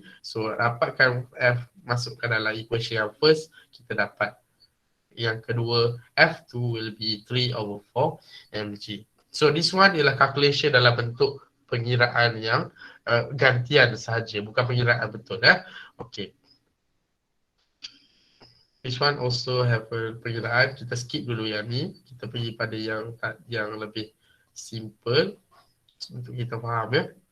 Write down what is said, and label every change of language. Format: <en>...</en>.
<ms>So dapatkan F masukkan dalam equation yang first, kita dapat yang kedua F2</ms> <en>will be 3/4 mg. So this one</en> <ms>ialah calculation dalam bentuk pengiraan yang gantian sahaja, bukan pengiraan betul.</ms> <en>Okay. This one also have a pengiraan.</en> <ms>Kita skip dulu yang ni. Kita pergi pada yang lebih simple untuk kita faham ya.</ms>